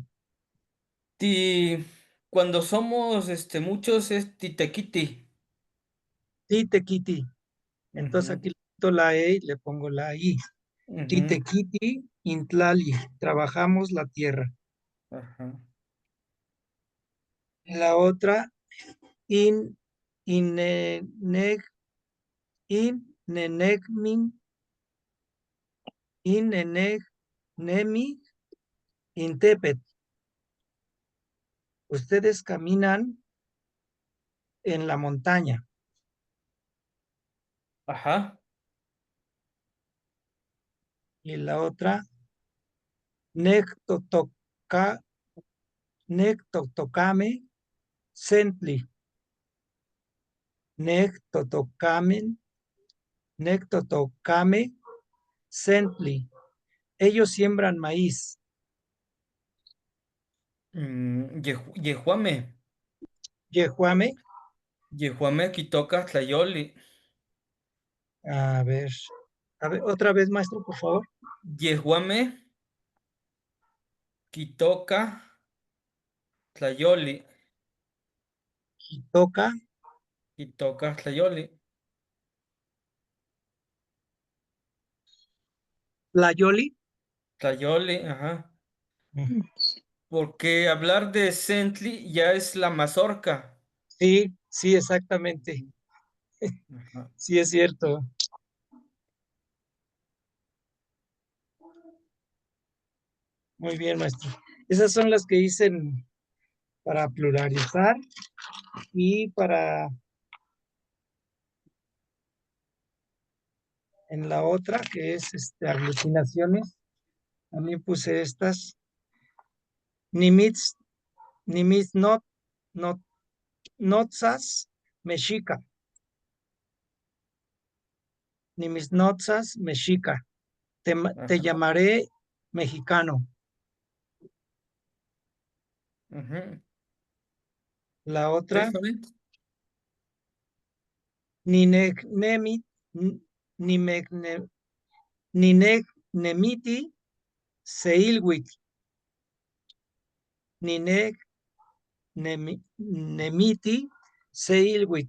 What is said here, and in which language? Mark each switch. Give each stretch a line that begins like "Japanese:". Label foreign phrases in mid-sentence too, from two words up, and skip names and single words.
Spanish: Y cuando somos muchos es titequiti. Sí, Tequiti. Entonces Ujú, aquí le quito la E y le pongo la I. ujú,
Nahuatl languages: Titequiti Intlali.
Spanish: Trabajamos la tierra. ajá. La otra,
Nahuatl languages: in, ineneg, inenegmin, inenegnemi, intepet.
Spanish: Ustedes caminan en la montaña. Ajá. Y la otra,
Nahuatl languages: nectotoca, nectotocame, sentli. Nectotocamen, nectotocame, sentli.
Spanish: Ellos siembran maíz.
Nahuatl languages: Yehuame. Yehuame, Yehuame quitoca tlayoli.
Spanish: a ver, otra vez, maestro, por favor.
Nahuatl languages: Yehuame quitoca tlayoli. Toca, Quitoca tlayoli. Tlayoli. Tlayoli, ajá.
Spanish: Porque hablar de Sentli ya es la mazorca. Sí, sí, exactamente. Ajá. Sí, es cierto. Muy bien, maestro. Esas son las que hice para pluralizar y para en la otra, que es aglutinaciones. También puse estas.
Nahuatl languages: Nimitz, nimitz not, notzas, mexica. Nimisnotzas mexica. Te Ajá.
Spanish: llamaré mexicano. Ujú. La Sí, otra, está bien.
Nahuatl languages: Ninegnemit, Nimegne- Ninegnemiti Seilwit, Ninegnemiti Seilwit.